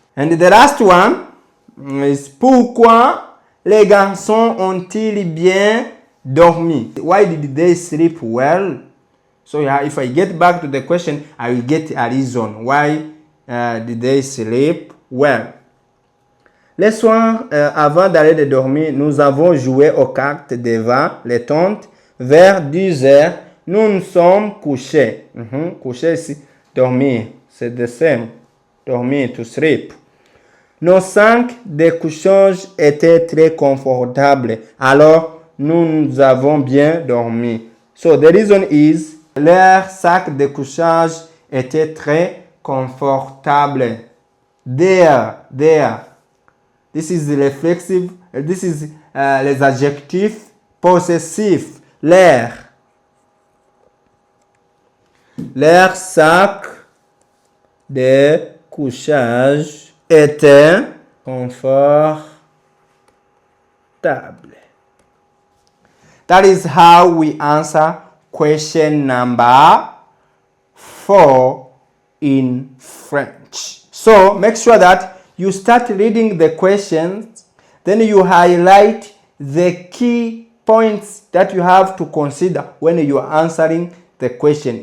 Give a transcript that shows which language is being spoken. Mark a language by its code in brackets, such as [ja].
[en] And the last one is [fr] pourquoi les garçons ont-ils bien dormi? [en] Why did they sleep well? So if I get back to the question, I will get a reason. Why did they sleep well? [fr] Le soir, avant d'aller dormir, nous avons joué aux cartes devant les tentes. Vers 10 heures, nous nous sommes couchés. Coucher ici, dormir. C'est [en] the same. [fr] Dormir, [en] to sleep. [fr] Nos 5 découchages étaient très confortables. Alors, nous avons bien dormi. [en] So, the reason is, [fr] leur sac de couchage était très confortable. [en] There. This is reflexive. This is [fr] les adjectifs possessifs. Leur sac de couchage était confortable. [en] That is how we answer question number 4 in French. So make sure that you start reading the questions, then you highlight the key points that you have to consider when you are answering the question.